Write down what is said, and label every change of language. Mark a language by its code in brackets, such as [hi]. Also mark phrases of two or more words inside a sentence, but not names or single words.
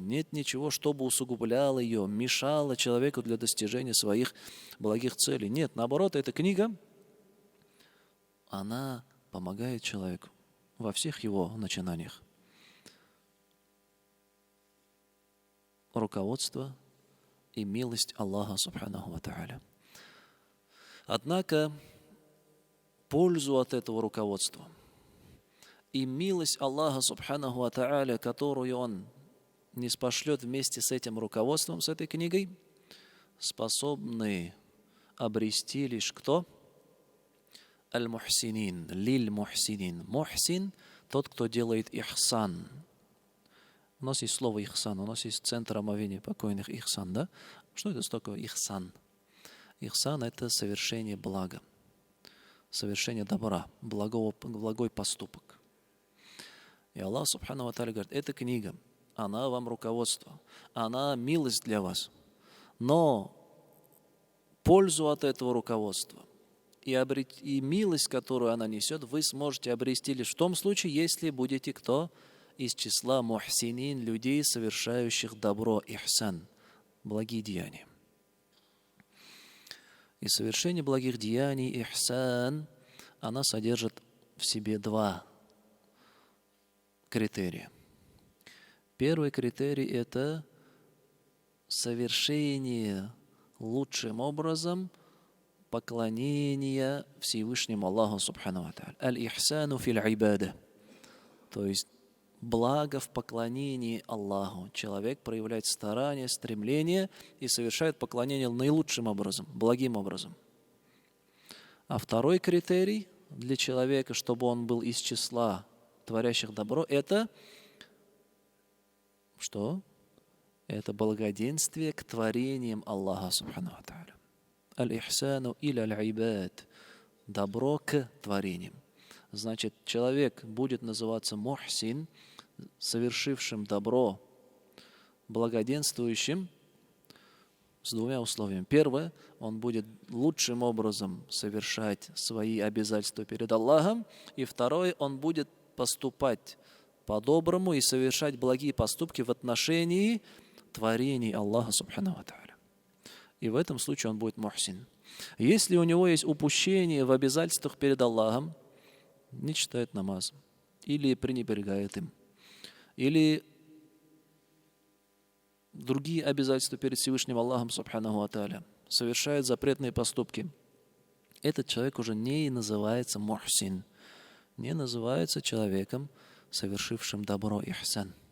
[ru] Нет ничего, чтобы усугубляло ее, мешало человеку для достижения своих благих целей. Нет, наоборот, эта книга, она помогает человеку во всех его начинаниях. Руководство и милость Аллаха, [ar] سبحانه وتعالى. [ru] Однако, пользу от этого руководства и милость Аллаха, [ar] سبحانه وتعالى, [ru] которую Он не спошлет вместе с этим руководством, с этой книгой, способны обрести лишь кто? [ar] المحسنين، للمحسنين. [ru] Мухсин – тот, кто делает ихсан. У нас есть слово ихсан, у нас есть центр омовения покойных ихсан, да? Что это такое ихсан? Ихсан – это совершение блага, совершение добра, благой поступок. И Аллах, [ar] سبحانه وتعالى, [ru] говорит, эта книга, она вам руководство, она милость для вас. Но пользу от этого руководства и милость, которую она несет, вы сможете обрести лишь в том случае, если будете кто? Из числа мухсинин, людей, совершающих добро, ихсан, благие деяния. И совершение благих деяний, ихсан, она содержит в себе два критерия. Первый критерий – это совершение лучшим образом поклонения Всевышнему Аллаху [ar] سبحانه وتعالى. الإحسان في العبادة. [ru] То есть благо в поклонении Аллаху. Человек проявляет старание, стремление и совершает поклонение наилучшим образом, благим образом. А второй критерий для человека, чтобы он был из числа творящих добро, это что? Это благоденствие к творениям Аллаха [ar] سبحانه وتعالى. الإحسان إلى العباد. [ru] Добро к творениям. Значит, человек будет называться мухсин, совершившим добро, благоденствующим, с двумя условиями. Первое, он будет лучшим образом совершать свои обязательства перед Аллахом. И второе, он будет поступать по-доброму и совершать благие поступки в отношении творений Аллаха [ar] سبحانه وتعالى. [ru] И в этом случае он будет мухсин. Если у него есть упущение в обязательствах перед Аллахом, не читает намаз, или пренебрегает им, или другие обязательства перед Всевышним Аллахом [ar] سبحانه وتعالى, [ru] совершает запретные поступки, этот человек уже не называется мухсин, не называется человеком, совершившим добро, ихсан.